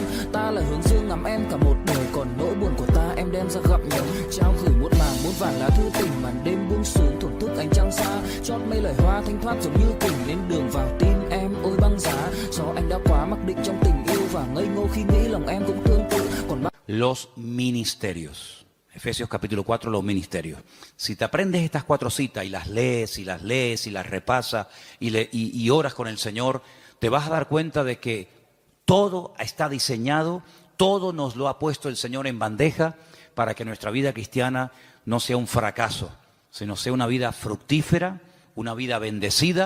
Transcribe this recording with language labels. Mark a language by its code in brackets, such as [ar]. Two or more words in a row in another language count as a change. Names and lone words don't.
[vi] Ta là hướng dương ngắm em cả một đời, còn nỗi buồn của ta em đem ra gặm nhấm. Trao gửi muôn màng muôn vàn lá thư tình, màn đêm buông xuống thổn thức ánh trăng xa. Chót mây loài hoa thanh thoát giống như kình, lên đường vào tim em ôi băng giá. Do anh đã quá mặc định trong tình yêu, và ngây ngô khi nghĩ lòng em cũng tương tự. [es] Còn los ministerios. Efesios capítulo 4, los ministerios. Si te aprendes estas 4 citas y las lees y las lees y las repasas y oras con el Señor, te vas a dar cuenta de que todo está diseñado, todo nos lo ha puesto el Señor en bandeja para que nuestra vida cristiana no sea un fracaso, sino sea una vida fructífera, una vida bendecida.